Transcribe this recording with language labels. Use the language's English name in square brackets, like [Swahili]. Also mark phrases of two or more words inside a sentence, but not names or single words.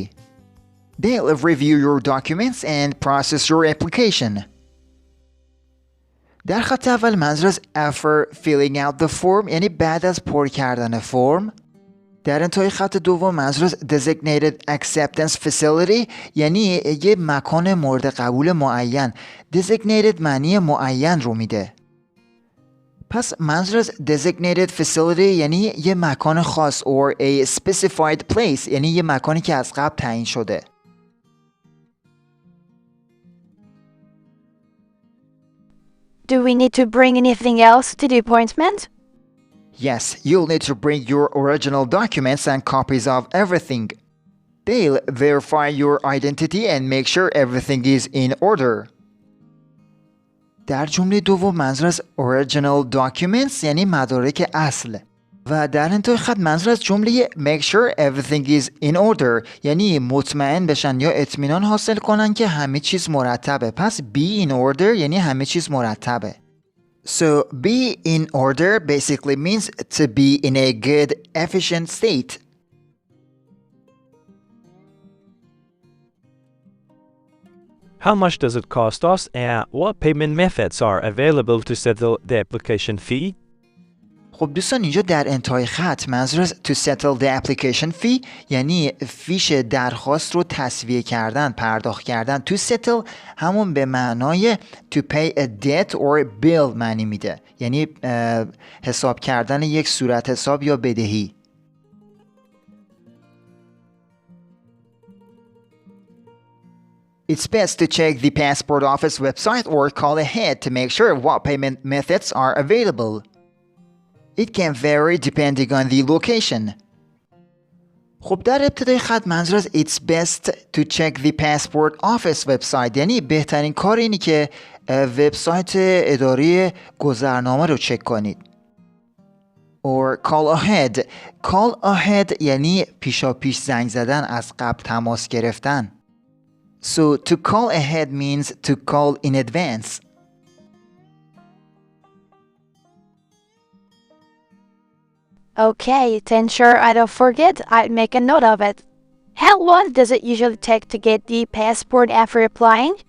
[English] They'll review your documents and process your application. [Persian] در خط اول منظور از [English] after filling out the form [Persian] یعنی بعد از پر کردن فرم. در انتهای خط دوم منظور از [English] designated acceptance facility [Persian] یعنی یه مکان مورد قبول معین. designated معنی معین رو میده. پس منظور از [English] designated facility [Persian] یعنی یه مکان خاص [English] or a specified place [Persian] یعنی یه مکانی که از قبل تعیین شده. [English] Do we need to bring anything else to the appointment? Yes, you'll need to bring your original documents and copies of everything. They'll verify your identity and make sure everything is in order. [Persian] در جمله دوم منظور از [English] original documents [Persian] یعنی مدارک اصل. و در انتهای خط منظور از جمله [English] make sure everything is in order [Persian] یعنی مطمئن بشن یا اطمینان حاصل کنن که همه چیز مرتبه. پس [English] be in order [Persian] یعنی همه چیز مرتبه. [English] So be in order basically means to be in a good, efficient state. How much does it cost us and what payment methods are available to settle the application fee? [Persian] خب دوستان اینجا در انتهای خط منظور از [English] to settle the application fee [Persian] یعنی فیش درخواست رو تسویه کردن، پرداخت کردن. [English] to settle [Persian] همون به معنای [English] to pay a debt or bill [Persian] معنی میده، یعنی حساب کردن یک صورت حساب یا بدهی. [English] It's best to check the passport office website or call ahead to make sure what payment methods are available. It can vary depending on the location. [Persian] خب در ابتدای خط منظور از [English] It's best to check the passport office website [Persian] یعنی بهترین کار اینی که وبسایت اداره گذرنامه رو چک کنید. [English] Or call ahead. Call ahead [Persian] یعنی پیشا پیش زنگ زدن، از قبل تماس گرفتن. [English] So to call ahead means to call in advance. Okay, to ensure I don't forget, I'll make a note of it. How long does it usually take to get the passport after applying?